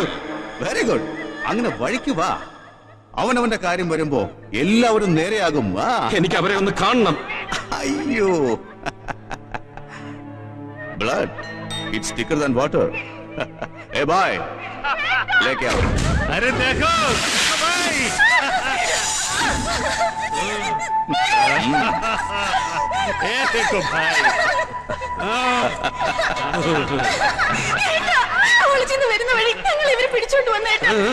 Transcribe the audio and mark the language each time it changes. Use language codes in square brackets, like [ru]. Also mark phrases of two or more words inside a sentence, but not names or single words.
[en] very good. [ml] അങ്ങനെ വഴിക്ക് വാ. അവനവന്റെ കാര്യം വരുമ്പോ എല്ലാവരും നേരെയാകും. എനിക്ക് അവരെ ഒന്ന് കാണണം. [en] അയ്യോ, blood it's thicker than water. [hi] ए भाई लेके आओ. अरे देखो भाई. ए देखो भाई. [ml] വരുന്ന വഴി ഞങ്ങൾ ഇവരെ പിടിച്ചോണ്ട് വന്നേട്ടാ.